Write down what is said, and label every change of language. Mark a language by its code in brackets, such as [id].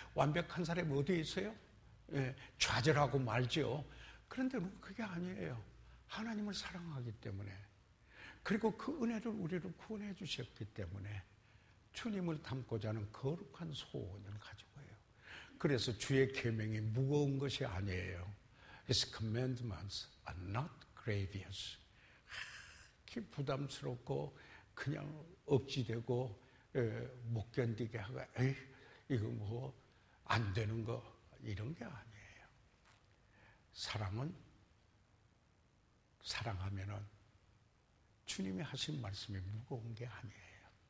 [ko] 완벽한 사람이 어디에 있어요? 예, 좌절하고 말죠. 그런데 그게 아니에요. 하나님을 사랑하기 때문에, 그리고 그 은혜를 우리를 구원해 주셨기 때문에 주님을 닮고자 하는 거룩한 소원을 가지고 해요. 그래서 주의 계명이 무거운 것이 아니에요. [en] His commandments are not grievous. [ko] 부담스럽고 그냥 억지되고 못 견디게 하고, 이거 뭐 안 되는 거 이런 게 아니에요. 사랑은 사랑하면은 주님이 하신 말씀이 무거운 게 아니에요.